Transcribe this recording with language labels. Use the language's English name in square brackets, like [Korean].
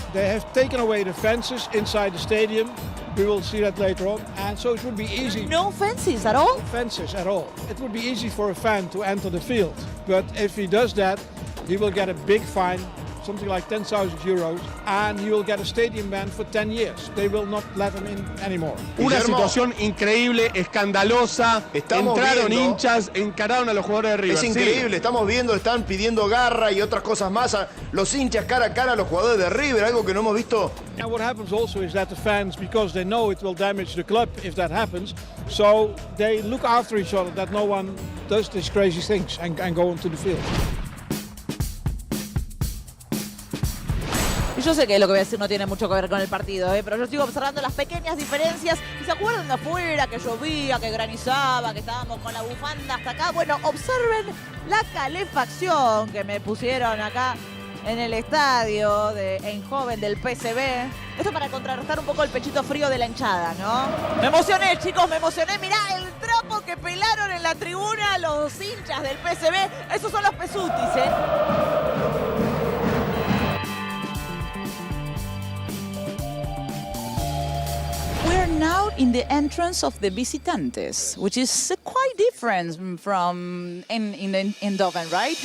[English] They have taken away the fences inside the stadium. We will see that later on. And so it would be easy. No fences at all? No fences at all. It would be easy for a fan to enter the field. But if he does that, he will get a big fine, something like 10,000 euros, and he will get a stadium ban for 10 years. They will not let him in anymore. [Spanish] Una situación increíble, escandalosa. Entraron hinchas, encararon a los jugadores de River. Es increíble, estamos viendo, están pidiendo garra y otras cosas más. Los hinchas cara a cara a los jugadores de River, algo que no hemos visto. [English] And what happens also is that the fans, because they know it will damage the club if that happens, so they look after each other, that no one does these crazy things and go into the field. [Spanish] Y yo sé que lo que voy a decir no tiene mucho que ver con el partido, pero yo sigo observando las pequeñas diferencias. ¿Y se acuerdan de afuera que llovía, que granizaba, que estábamos con la bufanda hasta acá? Bueno, observen la calefacción que me pusieron acá en el estadio de Eindhoven del PSV. Esto para contrarrestar un poco el pechito frío de la hinchada, ¿no? Me emocioné, chicos, me emocioné. Mirá el trapo que pelaron en la tribuna los hinchas del PSV. Esos son los pesutis, [English] We're now in the entrance of the visitantes, which is quite different from in Eindhoven, right?